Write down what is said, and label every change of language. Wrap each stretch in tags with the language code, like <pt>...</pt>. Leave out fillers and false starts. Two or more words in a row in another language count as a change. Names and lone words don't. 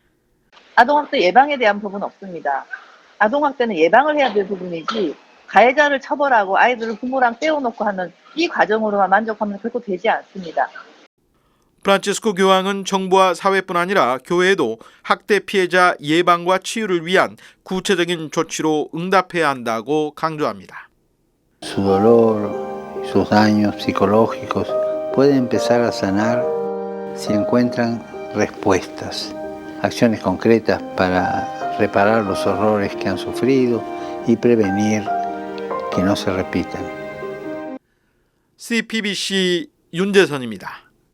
<ko>아동학대 예방에 대한 부분은 없습니다. 아동학대는 예방을 해야 될 부분이지 가해자를 처벌하고 아이들을 부모랑 떼어놓고 하는 이 과정으로만 만족하면 결코 되지 않습니다. 프란치스코 교황은 정부와 사회뿐 아니라 교회에도 학대 피해자 예방과 치유를 위한 구체적인 조치로 응답해야 한다고 강조합니다.</ko> <es>Su dolor, sus daños psicológicos pueden empezar a sanar si encuentran respuestas, acciones concretas para reparar los horrores que han sufrido y prevenir que no se repitan.</es> <ko>CPBC 윤재선입니다.</ko>